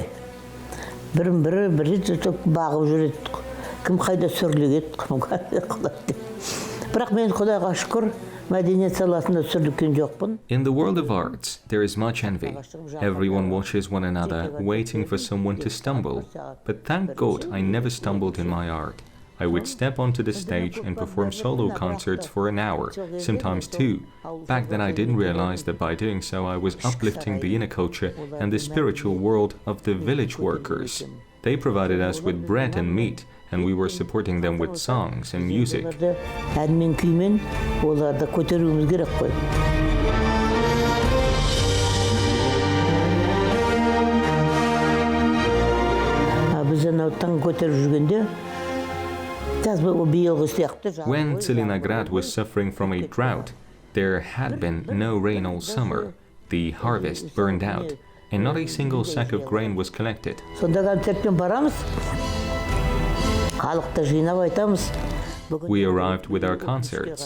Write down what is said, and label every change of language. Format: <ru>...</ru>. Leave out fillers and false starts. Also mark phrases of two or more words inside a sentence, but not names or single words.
<kk>Бірін-бірі жетіп бағып жүреді. Кім қайда сүрлігеді, кім қайда құлайды. Бірақ мен Құдайға шүкір, мәдениет саласында сүрліккен жоқпын.</kk> <en>In the world of arts, there is much envy. Everyone watches one another, waiting for someone to stumble. But thank God I never stumbled in my art. I would step onto the stage and perform solo concerts for an hour, sometimes 2. Back then I didn't realize that by doing so I was uplifting the inner culture and the spiritual world of the village workers. They provided us with bread and meat, and we were supporting them with songs and music.</en> <kk>Әнмен күймен оларды көтеруіміз керек қой. Біз анау таң көтеріп жүргенде</kk> <en>When Tselinograd was suffering from a drought, there had been no rain all summer. The harvest burned out, and not a single sack of grain was collected. We arrived with our concerts.</en>